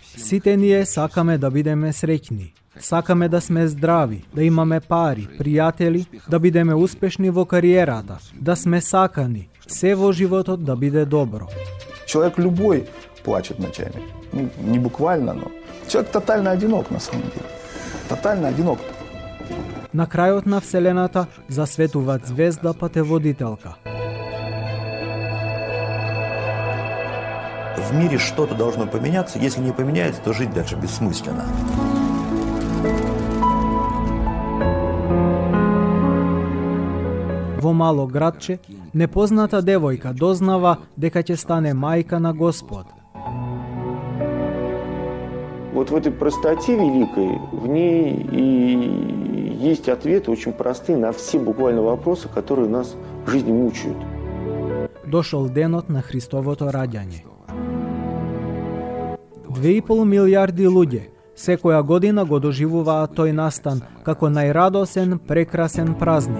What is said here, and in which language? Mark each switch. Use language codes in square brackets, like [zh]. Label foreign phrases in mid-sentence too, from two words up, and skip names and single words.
[mk] Сите ние сакаме да бидеме среќни. Сакаме да сме здрави, да имаме пари, пријатели, да бидеме успешни во кариерата, да сме сакани, се во животот да биде добро. [ru] Человек любой плачет ночами. Не буквально, но человек тотально одинок на самом деле. Тотально одинок. [mk] На крајот на Вселената засветува звезда патеводителка. [ru] В мире что-то должно поменяться. Если не поменяется, то жить дальше бессмысленно. [mk] Во мало градче, непозната девојка дознава дека ќе стане мајка на Господ. [ru] Вот в этой простоте великой, в ней и есть ответы очень простые на все буквально вопросы, которые нас в жизни мучают. [mk] Дошол денот на Христовото раѓање. 2,5 милиарди луѓе секоја година го доживуваат тој настан како најрадосен, прекрасен празник.